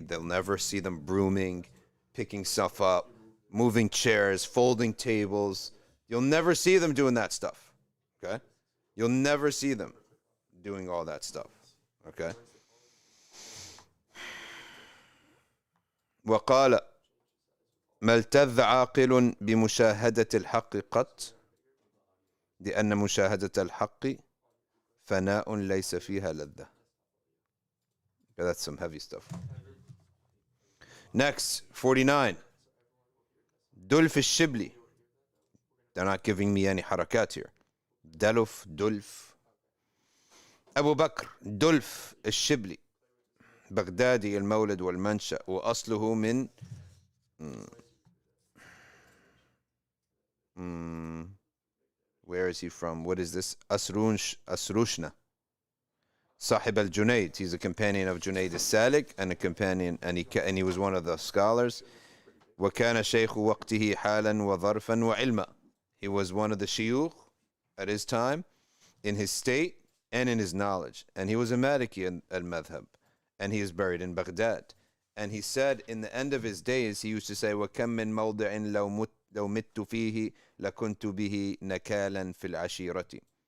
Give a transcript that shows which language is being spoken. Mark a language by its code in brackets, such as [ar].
[en] They'll never see them brooming, picking stuff up, moving chairs, folding tables. You'll never see them doing that stuff. Okay? You'll never see them doing all that stuff. Okay? [ar] وقال ما التذ عاقل بمشاهدة الحق قط لأن مشاهدة الحق فناء ليس فيها لذة. [en] That's some heavy stuff. Next, 49. دلف الشبلي. They're not giving me any harakat here. [ar] دلف. أبو بكر دلف الشبلي بغدادي المولد والمنشأ وأصله من [en] where is he from? What is this? Asrushna. Sahib al-Junayd. He's a companion of Junayd al-Salik and a companion, and he was one of the scholars. [ar] وكان شيخ وقته حالا وظرفا وعلما. [en] He was one of the shuyukh at his time, in his state and in his knowledge. And he was a Maliki al-Madhab. And he is buried in Baghdad. And he said in the end of his days, he used to say, [ar] وَكَمْ مِنْ مَوْضِعٍ لَوْ مِتُّ فِيهِ لَكُنْتُ بِهِ نَكَالًا فِي الْعَشِيرَةِ.